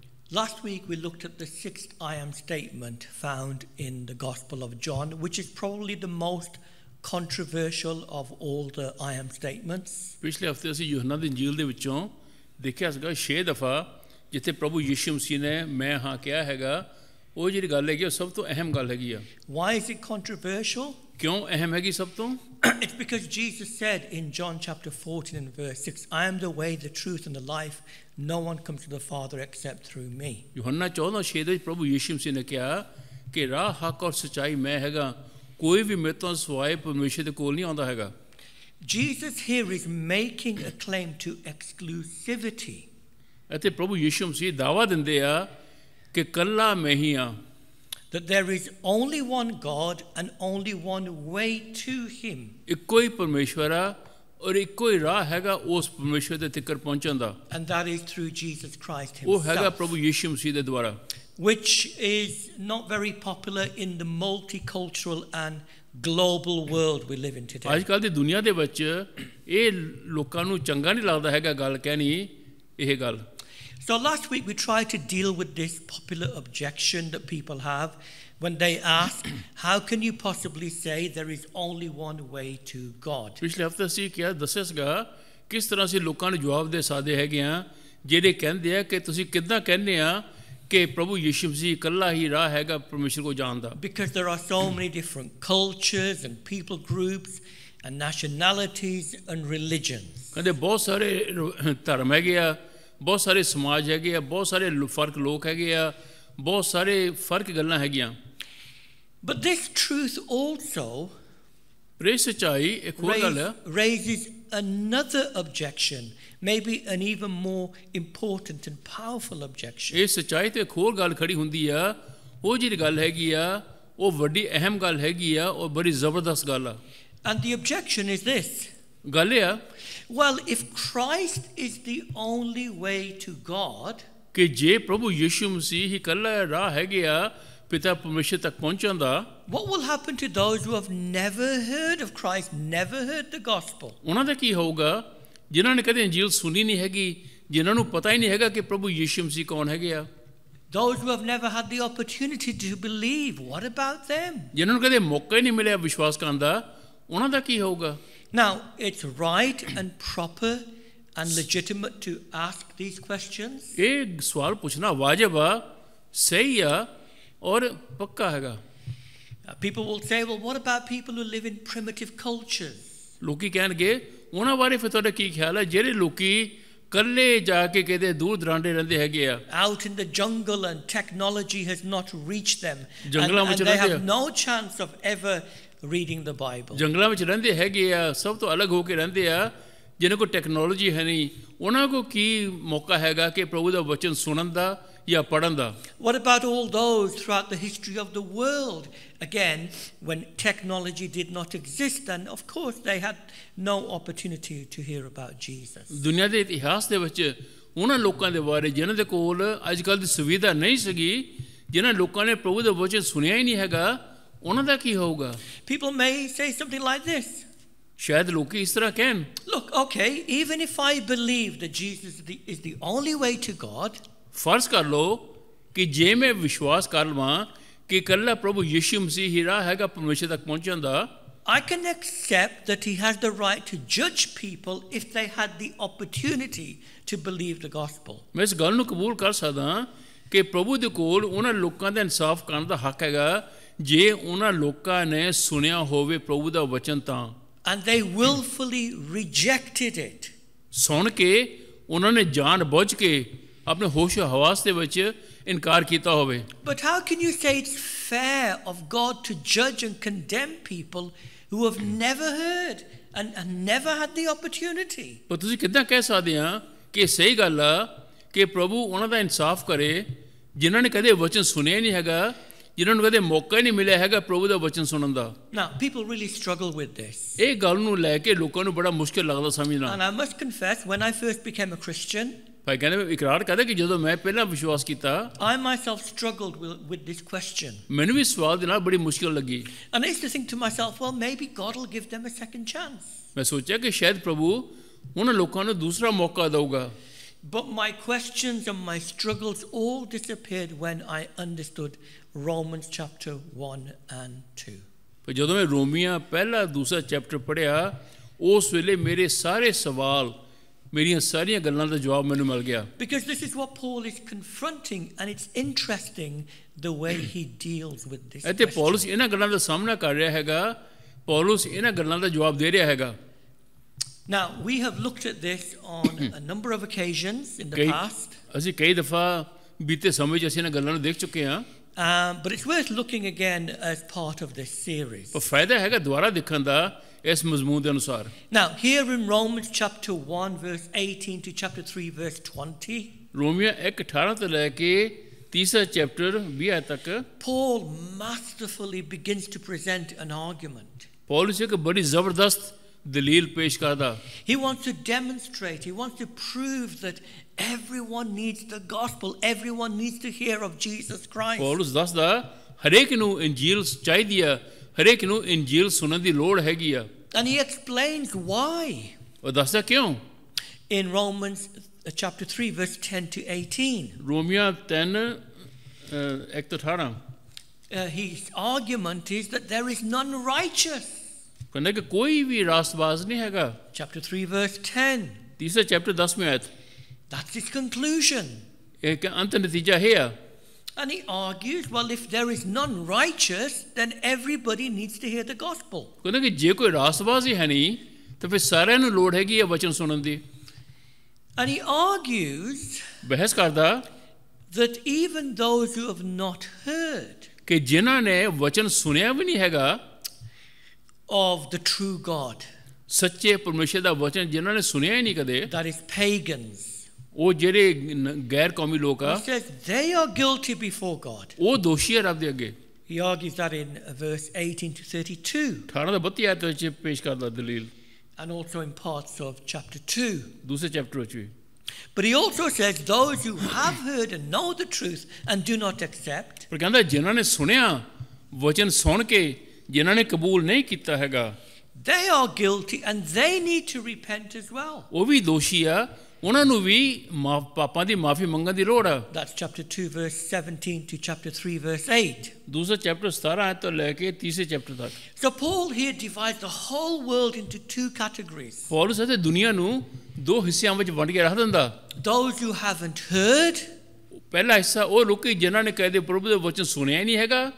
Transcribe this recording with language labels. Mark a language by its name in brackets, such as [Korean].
[English] Last week we looked at the sixth I am statement found in the Gospel of John, which is probably the most controversial of all the I am statements. [Punjabi] ਪਿਛਲੇ ਹਫਤੇ ਅਸੀਂ ਯੂਹੰਨਾ ਦੀ ਇੰਜੀਲ ਦੇ ਵਿੱਚੋਂ ਦੇਖਿਆ ਸੀਗਾ 6 ਦਫਾ ਜਿੱਥੇ ਪ੍ਰਭੂ ਯਿਸੂ ਮਸੀਹ ਨੇ ਮੈਂ ਹਾਂ ਕਿਹਾ ਹੈਗਾ ਉਹ ਜਿਹੜੀ ਗੱਲ ਹੈਗੀ ਉਹ ਸਭ ਤੋਂ ਅਹਿਮ ਗੱਲ ਹੈਗੀ ਆ [English] Why is it controversial? [Punjabi] ਕਿਉਂ ਅਹਿਮ ਹੈਗੀ ਸਭ ਤੋਂ [English] It's because Jesus said in John chapter 14 and verse 6, I am the way, the truth and the life. No one comes to the Father except through me. [Punjabi] ਯੂਹੰਨਾ 14:6 ਦੇ ਵਿੱਚ ਪ੍ਰਭੂ ਯਿਸੂ ਮਸੀਹ ਨੇ ਕਿਹਾ ਕਿ ਰਾਹ ਹੱਕ ਔਰ ਸੱਚਾਈ ਮੈਂ ਹੈਗਾ ਕੋਈ ਵੀ ਮੇਰੇ ਤੋਂ ਸਿਵਾਏ ਪਰਮੇਸ਼ਰ ਦੇ ਕੋਲ ਨਹੀਂ ਆਉਂਦਾ ਹੈਗਾ [English] Jesus here is making a claim to exclusivity. [Punjabi] ਅਤੇ ਪ੍ਰਭੂ ਯਿਸੂ ਮਸੀਹ ਦਾਅਵਾ ਦਿੰਦੇ ਆ ਕਿ ਕੱਲਾ ਮੈਂ ਹੀ ਆ [English] That there is only one God and only one way to him. [Punjabi] ਇੱਕੋ ਹੀ ਪਰਮੇਸ਼ਵਰ ਆ ਔਰ ਇੱਕੋ ਹੀ ਰਾਹ ਹੈਗਾ ਉਸ ਪਰਮੇਸ਼ਵਰ ਦੇ ਤੀਕਰ ਪਹੁੰਚਣ ਦਾ [English] And that is through Jesus Christ [Punjabi] ਉਹ ਹੈਗਾ [English] himself. [Punjabi] ਪ੍ਰਭੂ ਯਿਸੂ ਮਸੀਹ ਦੇ ਦੁਆਰਾ [English] Which is not very popular in the multicultural and global world we live in today. [Punjabi] ਅੱਜ ਕੱਲ੍ਹ ਦੀ ਦੁਨੀਆ ਦੇ ਵਿੱਚ ਇਹ ਲੋਕਾਂ ਨੂੰ ਚੰਗਾ ਨਹੀਂ ਲੱਗਦਾ ਹੈਗਾ ਗੱਲ ਕਹਿਣੀ ਇਹ ਗੱਲ [English] So last week we tried to deal with this popular objection that people have when they ask, how can you possibly say there is only one way to God? [Punjabi] ਪਿਛਲੇ ਹਫ਼ਤੇ ਅਸੀਂ ਕਿਹਾ ਦੱਸਿਆ ਸੀਗਾ ਕਿਸ ਤਰ੍ਹਾਂ ਅਸੀਂ ਲੋਕਾਂ ਨੂੰ ਜਵਾਬ ਦੇ ਸਕਦੇ ਹੈਗੇ ਆ ਜਿਹੜੇ ਕਹਿੰਦੇ ਆ ਕਿ ਤੁਸੀਂ ਕਿੱਦਾਂ ਕਹਿੰਦੇ ਆ ਕਿ ਪ੍ਰਭੂ ਯਿਸੂ ਮਸੀਹ ਇਕੱਲਾ ਹੀ ਰਾਹ ਹੈਗਾ ਪਰਮੇਸ਼ਰ ਕੋਲ ਜਾਣ ਦਾ [English] Because there are so many different cultures and people groups and nationalities and religions. [Punjabi] ਕਹਿੰਦੇ ਬਹੁਤ ਸਾਰੇ ਧਰਮ ਹੈਗੇ ਆ ਬਹੁਤ ਸਾਰੇ ਸਮਾਜ ਹੈਗੇ ਆ, ਬਹੁਤ ਸਾਰੇ ਫਰਕ ਲੋਕ ਹੈਗੇ ਆ, ਬਹੁਤ ਸਾਰੇ ਫਰਕ ਗੱਲਾਂ ਹੈਗੀਆਂ। [English] But this truth also [Punjabi] ਪਰ ਇਹ ਸੱਚਾਈ ਇੱਕ ਹੋਰ ਗੱਲ ਆ, [English] raises another objection, maybe an even more important and powerful objection. [Punjabi] ਇਹ ਸੱਚਾਈ ਤੇ ਇੱਕ ਹੋਰ ਗੱਲ ਖੜੀ ਹੁੰਦੀ ਆ। ਉਹ ਜਿਹੜੀ ਗੱਲ ਹੈਗੀ ਆ ਉਹ ਵੱਡੀ ਅਹਿਮ ਗੱਲ ਹੈਗੀ ਆ ਔਰ ਬੜੀ ਜ਼ਬਰਦਸਤ ਗੱਲ ਆ। [English] And the objection is this. [Punjabi] ਗੱਲ ਇਹ ਆ [English] Well, if Christ is the only way to God, [Punjabi] ਕਿ ਜੇ ਪ੍ਰਭੂ ਯਿਸੂ ਮਸੀਹ ਹੀ ਇਕੱਲਾ ਰਾਹ ਹੈਗੇ ਆ ਪਿਤਾ ਪਰਮੇਸ਼ਰ ਤੱਕ ਪਹੁੰਚਣ ਦਾ, [English] what will happen to those who have never heard of Christ, never heard the gospel? [Punjabi] ਉਹਨਾਂ ਦਾ ਕੀ ਹੋਊਗਾ ਜਿਨ੍ਹਾਂ ਨੇ ਕਦੇ ਇੰਜੀਲ ਸੁਣੀ ਨਹੀਂ ਹੈਗੀ, ਜਿਨ੍ਹਾਂ ਨੂੰ ਪਤਾ ਹੀ ਨਹੀਂ ਹੈਗਾ ਕਿ ਪ੍ਰਭੂ ਯਿਸੂ ਮਸੀਹ ਕੌਣ ਹੈਗੇ ਆ? [English] Those who have never had the opportunity to believe, what about them? [Punjabi] ਜਿਨ੍ਹਾਂ ਨੂੰ ਕਦੇ ਮੌਕਾ ਹੀ ਨਹੀਂ ਮਿਲਿਆ ਵਿਸ਼ਵਾਸ ਕਰਨ ਦਾ, ਉਹਨਾਂ ਦਾ ਕੀ ਹੋਊਗਾ? [English] Now, it's right and proper and legitimate to ask these questions. [Punjabi] ਇਹ ਸਵਾਲ ਪੁੱਛਣਾ ਵਾਜਬ ਆ, ਸਹੀ ਆ ਔਰ ਪੱਕਾ ਹੈਗਾ। [English] People will say, well, what about people who live in primitive cultures? [Punjabi] ਲੋਕੀ ਕਹਿਣਗੇ ਉਹਨਾਂ ਬਾਰੇ ਫਿਰ ਤੁਹਾਡਾ ਕੀ ਖਿਆਲ ਹੈ ਜਿਹੜੇ ਲੋਕੀ ਕੱਲੇ ਜਾ ਕੇ ਕਿਤੇ ਦੂਰ ਦਰਾਂਡੇ ਰਹਿੰਦੇ ਹੈਗੇ ਆ, [English] Out in the jungle and technology has not reached them. [Punjabi] ਜੰਗਲਾਂ ਵਿੱਚ [English] And they [Punjabi] ਰਹਿੰਦੇ ਆ। [English] have no chance of ever reading the Bible. [Punjabi] ਜੰਗਲਾਂ ਵਿੱਚ ਰਹਿੰਦੇ ਹੈਗੇ ਆ, ਸਭ ਤੋਂ ਅਲੱਗ ਹੋ ਕੇ ਰਹਿੰਦੇ ਆ, ਜਿਹਨਾਂ ਕੋਲ ਟੈਕਨੋਲੋਜੀ ਹੈ ਨਹੀਂ, ਉਹਨਾਂ ਕੋਲ ਕੀ ਮੌਕਾ ਹੈਗਾ ਕਿ ਪ੍ਰਭੂ ਦਾ ਵਚਨ ਸੁਣਨ ਦਾ ਜਾਂ ਪੜ੍ਹਨ ਦਾ? [English] What about all those throughout the history of the world? Again, when technology did not exist, and of course they had no opportunity to hear about Jesus. [Punjabi] ਦੁਨੀਆ ਦੇ ਇਤਿਹਾਸ ਦੇ ਵਿੱਚ ਉਹਨਾਂ ਲੋਕਾਂ ਦੇ ਬਾਰੇ ਜਿਨ੍ਹਾਂ ਦੇ ਕੋਲ ਅੱਜ ਕੱਲ੍ਹ ਦੀ ਸੁਵਿਧਾ ਨਹੀਂ ਸੀਗੀ, ਜਿਨ੍ਹਾਂ ਲੋਕਾਂ ਨੇ ਪ੍ਰਭੂ ਦਾ ਵਚਨ ਸੁਣਿਆ ਹੀ ਨਹੀਂ ਹੈਗਾ, ਉਹਨਾਂ ਦਾ ਕੀ ਹੋਊਗਾ? [English] People may say something like this. [Punjabi] ਸ਼ਾਇਦ ਲੋਕੀ ਇਸ ਤਰ੍ਹਾਂ ਕਹਿਣ, [English] Look, okay, even if I believe that Jesus is the only way to God, [Punjabi] ਫਰਜ਼ ਕਰ ਲਓ ਕਿ ਜੇ ਮੈਂ ਵਿਸ਼ਵਾਸ ਕਰ ਲਵਾਂ ਕਿ ਇਕੱਲਾ ਪ੍ਰਭੂ ਯਿਸੂ ਮਸੀਹ ਹੀ ਰਾਹ ਹੈਗਾ ਪਰਮੇਸ਼ਰ ਤੱਕ ਪਹੁੰਚਣ ਦਾ, [English] I can accept that he has the right to judge people if they had the opportunity to believe the gospel. [Punjabi] ਮੈਂ ਇਸ ਗੱਲ ਨੂੰ ਕਬੂਲ ਕਰ ਸਕਦਾ ਕਿ ਪ੍ਰਭੂ ਦੇ ਕੋਲ ਉਹਨਾਂ ਲੋਕਾਂ ਦਾ ਇਨਸਾਫ ਕਰਨ ਦਾ ਹੱਕ ਹੈਗਾ ਜੇ ਉਹਨਾਂ ਲੋਕਾਂ ਨੇ ਸੁਣਿਆ ਹੋਵੇ ਪ੍ਰਭੂ ਦਾ ਵਚਨ ਤਾਂ। [English] And they willfully rejected it. [Punjabi] ਸੁਣ ਕੇ ਉਹਨਾਂ ਨੇ ਜਾਣ ਬੁੱਝ ਕੇ ਆਪਣੇ ਹੋਸ਼ ਹਵਾਸ ਦੇ ਵਿੱਚ ਇਨਕਾਰ ਕੀਤਾ ਹੋਵੇ। [English] But how can you say it's fair of God to judge and condemn people who have never heard and never had the opportunity? [Punjabi] ਪਰ ਤੁਸੀਂ ਕਿੱਦਾਂ ਕਹਿ ਸਕਦੇ ਆ ਕਿ ਇਹ ਸਹੀ ਗੱਲ ਆ ਕਿ ਪ੍ਰਭੂ ਉਹਨਾਂ ਦਾ ਇਨਸਾਫ ਕਰੇ ਜਿਨ੍ਹਾਂ ਨੇ ਕਦੇ ਵਚਨ ਸੁਣਿਆ ਨਹੀਂ ਹੈਗਾ, ਜਿਨ੍ਹਾਂ ਨੂੰ ਕਦੇ ਮੌਕਾ ਹੀ ਨਹੀਂ ਮਿਲਿਆ ਹੈਗਾ ਪ੍ਰਭੂ ਦਾ ਵਚਨ ਸੁਣਨ ਦਾ? [English] Now, people really struggle with this. [Punjabi] ਇਹ ਗੱਲ ਨੂੰ ਲੈ ਕੇ ਲੋਕਾਂ ਨੂੰ ਬੜਾ ਮੁਸ਼ਕਿਲ ਲੱਗਦਾ ਸਮਝਣਾ। [English] And I must confess, when I first became a Christian, [Punjabi] ਭਾਈ ਕਹਿੰਦੇ ਇਕਰਾਰ ਕਰਦਾ ਕਿ ਜਦੋਂ ਮੈਂ ਪਹਿਲਾਂ ਵਿਸ਼ਵਾਸ ਕੀਤਾ, [English] I myself struggled with this question. [Punjabi] ਮੈਨੂੰ ਵੀ ਸਵਾਲ ਦੇ ਨਾਲ ਬੜੀ ਮੁਸ਼ਕਿਲ ਲੱਗੀ। [English] And I used to think to myself, well, maybe God will give them a second chance. [Punjabi] ਮੈਂ ਸੋਚਿਆ ਕਿ ਸ਼ਾਇਦ ਪ੍ਰਭੂ ਉਹਨਾਂ ਲੋਕਾਂ ਨੂੰ ਦੂਸਰਾ ਮੌਕਾ ਦੇਊਗਾ। [English] But my questions and my struggles all disappeared when I understood Romans chapter 1 and 2. [Punjabi] ਪਰ ਜਦੋਂ ਮੈਂ ਰੋਮੀਆਂ ਪਹਿਲਾ ਦੂਸਰਾ ਚੈਪਟਰ ਪੜ੍ਹਿਆ, ਉਸ ਵੇਲੇ ਮੇਰੇ ਸਾਰੇ ਸਵਾਲ, ਮੇਰੀਆਂ ਸਾਰੀਆਂ ਗੱਲਾਂ ਦਾ ਜਵਾਬ ਮੈਨੂੰ ਮਿਲ ਗਿਆ। [English] Because this is what Paul is confronting, and it's interesting the way he deals with this [Punjabi] ਅਤੇ [English] question. [Punjabi] ਪੌਲਸ ਇਹਨਾਂ ਗੱਲਾਂ ਦਾ ਸਾਹਮਣਾ ਕਰ ਰਿਹਾ ਹੈਗਾ, ਪੌਲਸ ਇਹਨਾਂ ਗੱਲਾਂ ਦਾ ਜਵਾਬ ਦੇ ਰਿਹਾ ਹੈਗਾ। [English] Now, we have looked at this on a number of occasions in the past. [Punjabi] ਅਸੀਂ ਕਈ ਦਫਾ ਬੀਤੇ ਸਮੇਂ 'ਚ ਅਸੀਂ ਇਹਨਾਂ ਗੱਲਾਂ ਨੂੰ ਦੇਖ ਚੁੱਕੇ ਹਾਂ। [English] But it's worth looking again as part of this series. [Punjabi] ਪਰ ਫਾਇਦਾ ਹੈਗਾ ਦੁਬਾਰਾ ਦੇਖਣ ਦਾ ਇਸ ਮਜ਼ਮੂਨ ਦੇ ਅਨੁਸਾਰ। [English] Now, here in Romans chapter 1 verse 18 to chapter 3 verse 20, [Punjabi] ਰੋਮੀਆਂ 1:18 ਤੋਂ ਲੈ ਕੇ ਤੀਸਰਾ ਚੈਪਟਰ 20 ਤੱਕ [English] Paul masterfully begins to present an argument. [Punjabi] Paulus ਇੱਕ ਬੜੀ ਜ਼ਬਰਦਸਤ ਦਲੀਲ ਪੇਸ਼ ਕਰਦਾ। [English] He wants to demonstrate, he wants to prove that everyone needs the gospel, everyone needs to hear of Jesus Christ. [Punjabi] Paulus ਦੱਸਦਾ ਹਰੇਕ ਨੂੰ ਇੰਜੀਲ ਚਾਹੀਦੀ ਆ, ਹਰੇਕ ਨੂੰ ਇੰਜੀਲ ਸੁਣਨ ਦੀ ਲੋੜ ਹੈਗੀ ਆ। [English] And he explains why. [Punjabi] ਉਹ ਦੱਸਦਾ ਕਿਉਂ। [English] In Romans chapter 3 verse 10 to 18. [Punjabi] ਰੋਮੀਆਂ 3 1 ਤੋਂ 18 [English] His argument is that there is none righteous. [Punjabi] ਕਹਿੰਦਾ ਕਿ ਕੋਈ ਵੀ ਰਾਸਤਬਾਜ਼ ਨਹੀਂ ਹੈਗਾ। [English] Chapter 3 verse 10. [Punjabi] ਤੀਸਰਾ ਚੈਪਟਰ 10ਵੀਂ ਆਇਤ। [English] That's his conclusion. [Punjabi] ਇੱਕ ਅੰਤ ਨਤੀਜਾ ਹੈ ਆ। [English] And he argues, well, if there is none righteous, then everybody needs to hear the gospel. [Punjabi] ਕਹਿੰਦਾ ਕਿ ਜੇ ਕੋਈ ਰਾਸਤਬਾਜ਼ ਹੀ ਹੈ ਨਹੀਂ ਤਾਂ ਫਿਰ ਸਾਰਿਆਂ ਨੂੰ ਲੋੜ ਹੈਗੀ ਹੈ ਵਚਨ ਸੁਣਨ ਦੀ। [English] And he argues [Punjabi] ਬਹਿਸ ਕਰਦਾ [English] that even those who have not heard [Punjabi] ਕਿ ਜਿਨ੍ਹਾਂ ਨੇ ਵਚਨ ਸੁਣਿਆ ਵੀ ਨਹੀਂ ਹੈਗਾ [English] of the true God, [Punjabi] ਸੱਚੇ ਪਰਮੇਸ਼ਰ ਦਾ ਵਚਨ ਜਿਨ੍ਹਾਂ ਨੇ ਸੁਣਿਆ ਹੀ ਨਹੀਂ ਕਦੇ, [English] that is pagans, [Punjabi] ਉਹ ਜਿਹੜੇ ਗੈਰ ਕੌਮੀ ਲੋਕ ਆ, [English] he says they are guilty before God. [Punjabi] ਉਹ ਦੋਸ਼ੀ ਹੈ ਰੱਬ ਦੇ ਅੱਗੇ। [English] He argues that in verse 18 to 32, [Punjabi] 18 ਤੋਂ 32 ਆਇਤ ਵਿੱਚ ਪੇਸ਼ ਕਰਦਾ ਦਲੀਲ, [English] and also in parts of chapter 2. [Punjabi] ਦੂਸਰੇ ਚੈਪਟਰ ਵਿੱਚ ਵੀ। [English] But he also says those who have heard and know the truth and do not accept, [Punjabi] ਪਰ ਕਹਿੰਦਾ ਜਿਨ੍ਹਾਂ ਨੇ ਸੁਣਿਆ ਵਚਨ ਸੁਣ ਕੇ ਜਿਨ੍ਹਾਂ ਨੇ ਕਬੂਲ ਨਹੀਂ ਕੀਤਾ ਹੈਗਾ, [English] they are guilty and they need to repent as well. [Punjabi] ਉਹ ਵੀ ਦੋਸ਼ੀ ਆ, ਉਹਨਾਂ ਨੂੰ ਵੀ ਪਾਪਾਂ ਦੀ ਮਾਫੀ ਮੰਗਣ ਦੀ ਲੋੜ ਆ। [English] That's chapter 2 verse 17 to chapter 3 verse 8. [Punjabi] ਦੂਸਰਾ ਚੈਪਟਰ 17 ਆਇਤ ਤੋਂ ਲੈ ਕੇ ਤੀਸਰੇ ਚੈਪਟਰ ਤੱਕ। [English] So Paul here divides the whole world into two categories. [Punjabi] Paulus ਅਤੇ ਦੁਨੀਆ ਨੂੰ ਦੋ ਹਿੱਸਿਆਂ ਵਿੱਚ ਵੰਡ ਕੇ ਰੱਖ ਦਿੰਦਾ। [English] Those who haven't heard, [Punjabi] ਪਹਿਲਾ ਹਿੱਸਾ ਉਹ ਲੋਕੀ ਜਿਨ੍ਹਾਂ ਨੇ ਕਦੇ ਪ੍ਰਭੂ ਦੇ ਵਚਨ ਸੁਣਿਆ ਹੀ ਨਹੀਂ ਹੈਗਾ,